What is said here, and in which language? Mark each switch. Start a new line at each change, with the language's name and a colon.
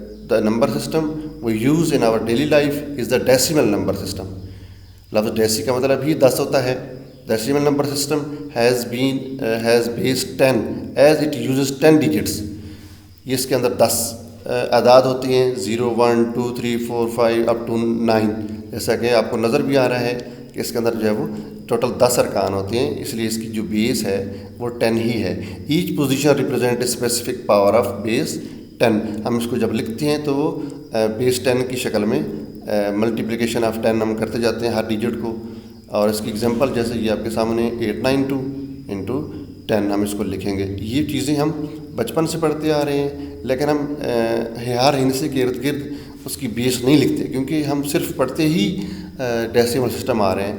English: The number system we use in our daily life is the decimal number system.
Urdu: لفظ ڈیسی کا مطلب ہی 10 ہوتا ہے.
English: Decimal number system has base 10 as it uses 10 digits.
Urdu: یہ اس کے اندر 10 اعداد ہوتی ہیں، 0 1 2 3 4 5 اپ ٹو 9. جیسا کہ آپ کو نظر بھی آ رہا ہے کہ اس کے اندر جو ہے وہ ٹوٹل 10 ارکان ہوتے ہیں، اس لیے اس کی جو بیس ہے وہ 10 ہی ہے.
English: Each position represent a specific power of base 10.
Urdu: ہم اس کو جب لکھتے ہیں تو وہ بیس 10 کی شکل میں ملٹیپلیکیشن آف 10 ہم کرتے جاتے ہیں ہر ڈیجٹ کو. اور اس کی ایگزامپل جیسے یہ آپ کے سامنے 892 انٹو 10 ہم اس کو لکھیں گے. یہ چیزیں ہم بچپن سے پڑھتے آ رہے ہیں، لیکن ہم ہر ہندسے کے ارد گرد اس کی بیس نہیں لکھتے، کیونکہ ہم صرف پڑھتے ہی ڈیسیمل سسٹم آ رہے ہیں.